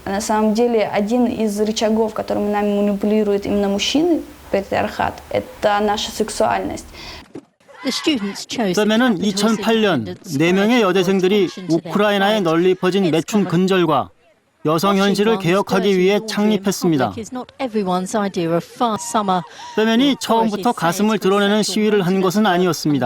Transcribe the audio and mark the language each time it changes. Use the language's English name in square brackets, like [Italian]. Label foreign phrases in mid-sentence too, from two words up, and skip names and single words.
[Russian] А на самом деле один из рычагов, которыми нами манипулируют именно мужчины, патриархат, это наша сексуальность. [Korean] fem에는 2008년 4명의 여대생들이 우크라이나에 널리 퍼진 매춘 근절과 여성 현실을 개혁하기 위해 창립했습니다. 페멘이 처음부터 가슴을 드러내는 시위를 한 것은 아니었습니다.